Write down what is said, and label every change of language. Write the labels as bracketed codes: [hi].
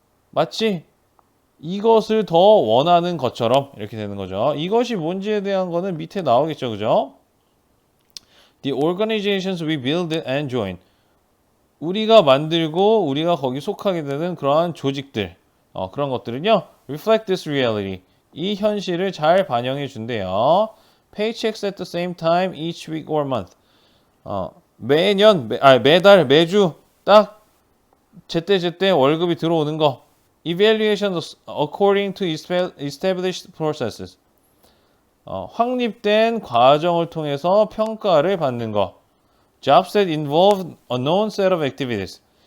[ko] 마치 이것을 더 원하는 것처럼 이렇게 되는 거죠. 이것이 뭔지에 대한 거는 밑에 나오겠죠, 그죠? [en] The organizations we build and join. [ko] 우리가 만들고 우리가 거기 속하게 되는 그러한 조직들, 그런 것들은요, [en] reflect this reality. [ko] 이 현실을 잘 반영해 준대요. [en] Paychecks at the same time each week or month. [ko] 매달, 매주 딱 제때 월급이 들어오는 거. [en] Evaluation according to established processes. [ko] 확립된 과정을 통해서 평가를 받는 거. [en] Jobs that involve a known set of activities.